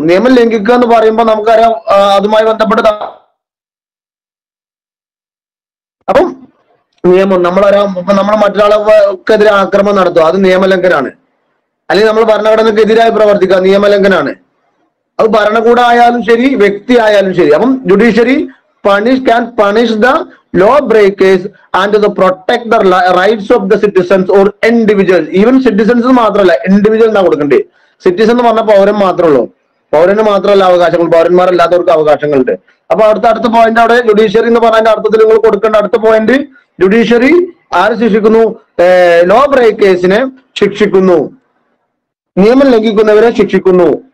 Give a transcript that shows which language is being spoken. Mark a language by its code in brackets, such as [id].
[ml] നിയമം ലംഘിക്കുക എന്ന് പറയുമ്പോൾ നമുക്കറിയാം അതുമായി ബന്ധപ്പെട്ട അപ്പം നിയമം നമ്മൾ മറ്റൊരാൾക്കെതിരെ ആക്രമണം നടത്തുക, അത് നിയമലംഘനാണ്. അല്ലെങ്കിൽ നമ്മൾ ഭരണഘടനക്കെതിരായി പ്രവർത്തിക്കുക, നിയമലംഘനാണ്. അത് ഭരണകൂടം ആയാലും ശരി, വ്യക്തി ആയാലും ശരി. [en] അപ്പം judiciary can punish the law breakers and to protect the rights of the citizens or individuals. Even citizens [ml] മാത്രമല്ല, ഇൻഡിവിജ്വൽ എന്നാ കൊടുക്കണ്ടേ. സിറ്റിസൺ എന്ന് പറഞ്ഞാൽ പൗരൻ മാത്രമേ ഉള്ളൂ. പൗരന് മാത്രമല്ല അവകാശങ്ങൾ, പൗരന്മാരല്ലാത്തവർക്ക് അവകാശങ്ങളുണ്ട്. അപ്പൊ അടുത്ത പോയിന്റ് അവിടെ ജുഡീഷ്യറി എന്ന് പറഞ്ഞതിന്റെ അർത്ഥത്തിൽ നിങ്ങൾ കൊടുക്കേണ്ട അടുത്ത പോയിന്റ്, ജുഡീഷ്യറി ആര് ശിക്ഷിക്കുന്നു? ലോ ബ്രേക്കേഴ്സിനെ ശിക്ഷിക്കുന്നു, നിയമം ലംഘിക്കുന്നവരെ ശിക്ഷിക്കുന്നു.